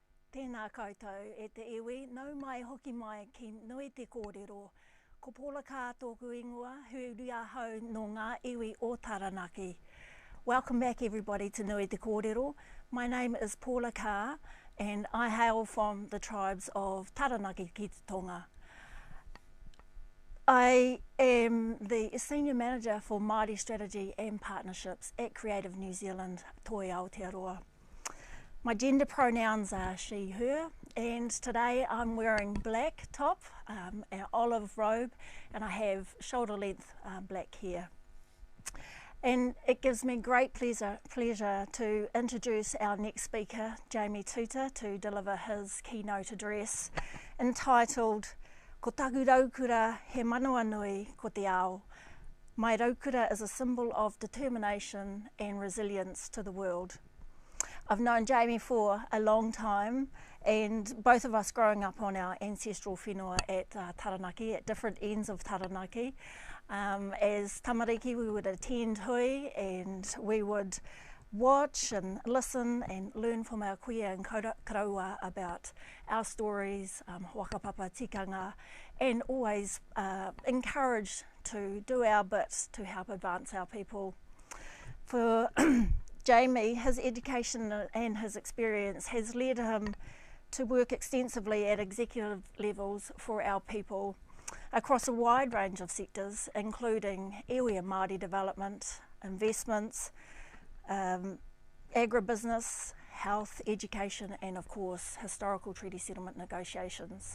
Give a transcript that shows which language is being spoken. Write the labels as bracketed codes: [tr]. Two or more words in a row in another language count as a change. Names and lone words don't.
[mi] Tēnā koutou e te iwi, nau mai hoki mai ki Nui Te Korero. Ko pola kā tōku ingoa, huria hau no ngā iwi o Taranaki. [en] Welcome back everybody to Nui Te Korero. My name is Paula Carr and I hail from the tribes of Taranaki [mi] ki te Tonga. [en] I am the Senior Manager for Māori Strategy and Partnerships at Creative New Zealand, Toi Aotearoa. My gender pronouns are she, her, and today I'm wearing black top, an olive robe, and I have shoulder length black hair. And it gives me great pleasure to introduce our next speaker, Jamie Tuta, to deliver his keynote address entitled Ko taku raukura he manawa nui ko te ao. My raukura is a symbol of determination and resilience to the world. I've known Jamie for a long time, and both of us growing up on our ancestral whenua at Taranaki, at different ends of Taranaki. As tamariki, we would attend hui and we would watch and listen and learn from our kuia and karaua about our stories, [mi] whakapapa tikanga, [en] and always encouraged to do our bit to help advance our people. For Jamie, his education and his experience has led him to work extensively at executive levels for our people across a wide range of sectors, including iwi and Māori development, investments, agribusiness, health, education, and of course, historical treaty settlement negotiations.